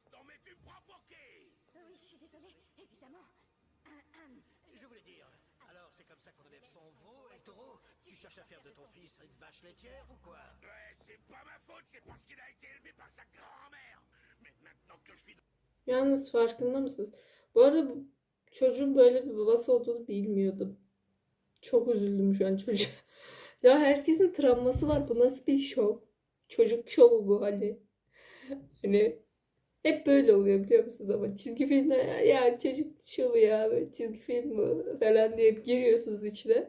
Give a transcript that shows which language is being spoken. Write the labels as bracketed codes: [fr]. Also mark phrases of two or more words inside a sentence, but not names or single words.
[fr] Non mais tu me prends pour qui? Oui, je suis désolée, évidemment. Je voulais dire, alors c'est comme ça qu'on élève son veau, El Toro? Tu cherches à faire de ton fils une vache laitière ou quoi? Ouais, c'est pas ma faute, c'est parce qu'il a été élevé par sa grand-mère. Mais maintenant que je suis [tr] Yalnız farkında mısınız? Bu arada bu çocuğun böyle bir babası olduğunu bilmiyordum. Çok üzüldüm şu an çocuğa. Ya herkesin travması var. Bu nasıl bir şov? Çocuk şovu bu hani. Hani hep böyle oluyor biliyor musunuz ama çizgi filmde ya çocuk şovu ya böyle çizgi film mi falan diye giriyorsunuz içine.